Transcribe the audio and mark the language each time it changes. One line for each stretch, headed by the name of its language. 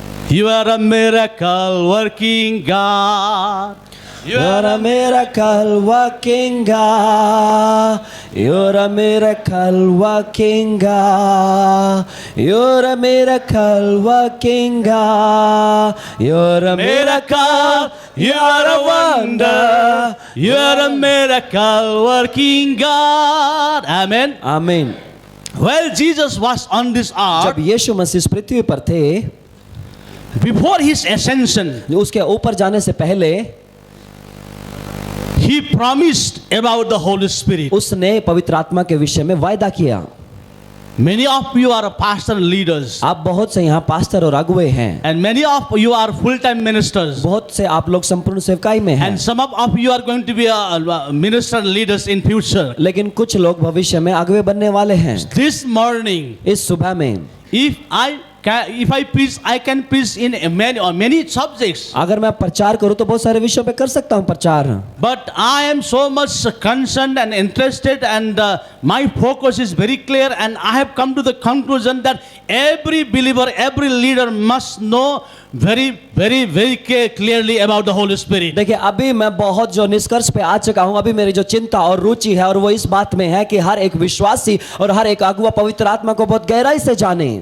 English: You are a miracle working God. You You're a miracle working God. You're a miracle working God. You're a miracle working God. You're a miracle. You are a wonder. You are a miracle working God. Amen.
Hindi: आमीन।
English: Well, Jesus was on this
Hindi: जब
English: earth
Hindi: यीशु मसीह इस पृथ्वी पर थे,
English: before his ascension.
Hindi: उसके ऊपर जाने से पहले
English: He promised about the Holy Spirit.
Hindi: उसने पवित्र आत्मा के विषय में वायदा किया।
English: Many of you are pastor leaders,
Hindi: आप बहुत से यहाँ पास्टर और अगुवे हैं,
English: and many of you are full-time ministers,
Hindi: बहुत से आप लोग संपूर्ण सेवकाई में हैं,
English: and some of you are going to be minister leaders in future.
Hindi: लेकिन कुछ लोग भविष्य में अगुवे बनने वाले हैं।
English: This morning,
Hindi: इस सुबह में
English: if I preach, I can preach in many subjects.
Hindi: अगर मैं प्रचार करूं तो बहुत सारे विषयों पे कर सकता हूं प्रचार,
English: But I am so much concerned and interested, and my focus is very clear, and I have come to the conclusion that every believer, every leader must know very clearly about the Holy Spirit.
Hindi: देखिए अभी मैं बहुत जो निष्कर्ष पे आ चुका हूं, अभी मेरी जो चिंता और रुचि है और वो इस बात में है कि हर एक विश्वासी और हर एक अगुवा पवित्र आत्मा को बहुत गहराई से जाने।